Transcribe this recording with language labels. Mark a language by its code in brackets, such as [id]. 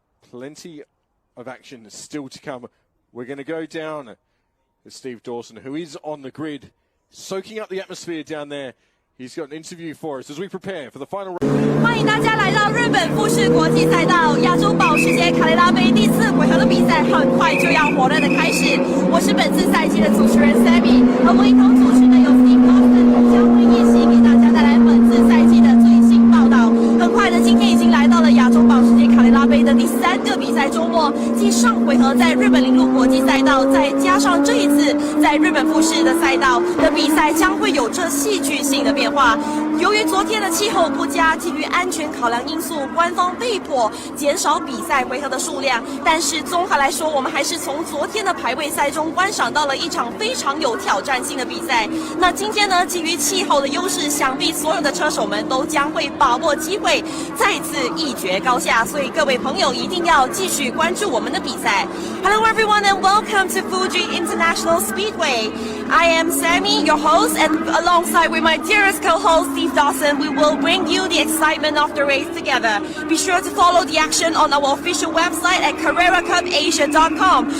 [en] Plenty of action still to come. We're going to go down to Steve Dawson, who is on the grid, soaking up the atmosphere down there. He's got an interview for us as we prepare for the final round. [zh] 欢迎大家来到日本富士国际赛道亚洲保时捷卡雷拉杯第4回合的比赛，很快就要火热的开始。我是本次赛季的主持人 Sammie， 和我一同主持的有 Steve Dawson， 将会一起给大家带来本次赛季的最新报道。很快的，今天已经来到了亚洲保时捷卡雷拉杯的第3个比赛周末，继上回合在日本铃鹿国际赛道，再加上这一次在日本富士的赛道的比赛，将会有着戏剧性的变化。由于昨天的气候不佳，基于安全考量因素，官方被迫减少比赛回合的数量。但是综合来说，我们还是从昨天的排位赛中观赏到了一场非常有挑战性的比赛。那今天呢，基于气候的优势，想必所有的车手们都将会把握机会，再次一决高下。所以各位朋友一定要继续关注我们的比赛。 [en] Hello everyone and welcome to Fuji International Speedway. I am Sammie, your host, and alongside with my dearest co-host Steve Dawson, we will bring you the excitement of the race together. Be sure to follow the action on our official website at CarreraCupAsia.com.